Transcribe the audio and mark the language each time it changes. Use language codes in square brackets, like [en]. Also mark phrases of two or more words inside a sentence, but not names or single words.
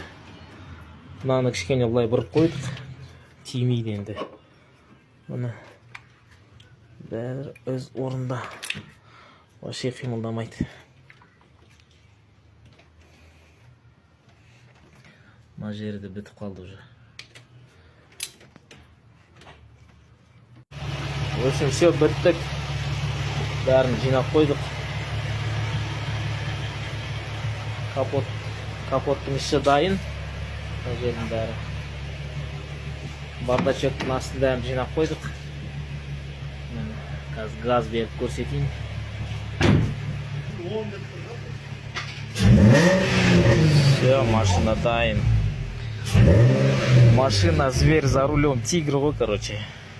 [kk] Мынаны кішкене былай бұрып қойдық. Тимейді енді. Міне. Бәрі өз орында. Вообще қимылдамайды. Мына жері де бітіп қалды уже. [ru] В общем, все, [kk] біттік. Бәрін жинап қойдық. Капоттың іші дайын. Мына жердің бәрі. Бардачоктың астын бәрін жинап қойдық. Қазір газ беріп көрсетейін. Все, машина дайын. [ru] Машина зверь за рулем, тигр ғой, короче.